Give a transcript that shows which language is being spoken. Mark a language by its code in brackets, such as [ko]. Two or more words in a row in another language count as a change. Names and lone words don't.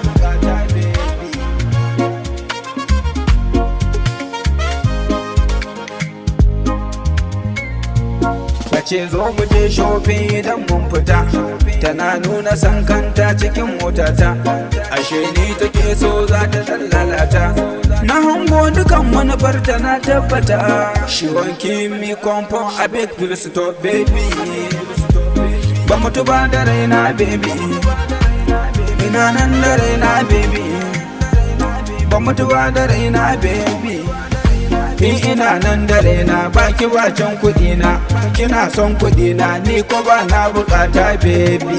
[ha] Kace zo mu je shopping idan mun fita, tana nuna san kanta cikin motata, ashe ni take so za ta lalata. Na hango dukan manufarta na tabbata, [en] she won't give me comfort, I beg you stop baby. [ha] Ba mutu ba da raina baby, ina nan da raina baby, ba mutu ba da raina baby. Ni ina nan da raina baki bacin kuɗi na, kina son kuɗi na ni ko ba na bukata baby.